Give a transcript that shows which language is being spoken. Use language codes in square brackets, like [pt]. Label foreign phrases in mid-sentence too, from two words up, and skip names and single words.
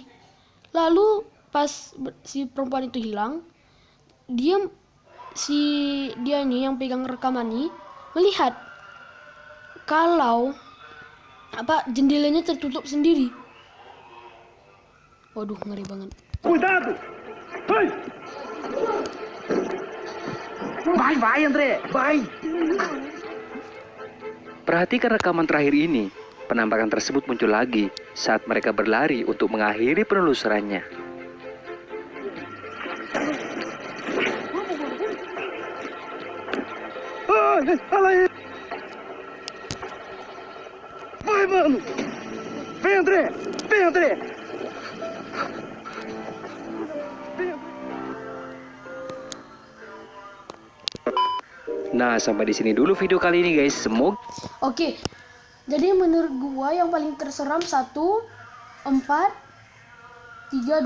[id] Lalu pas si perempuan itu hilang, dia ini yang pegang rekaman ini melihat kalau jendelanya tertutup sendiri. Waduh, ngeri banget. [pt] Cuidado! Vai! Vai, André! Vai! [id] Perhatikan rekaman terakhir ini. Penampakan tersebut muncul lagi saat mereka berlari untuk mengakhiri penelusurannya. [pt] Vai, mano! Vem, André! Vem, André! [id] Nah, sampai di sini dulu video kali ini guys. Semoga Oke, jadi menurut gua yang paling terseram 1, 4, 3, 2.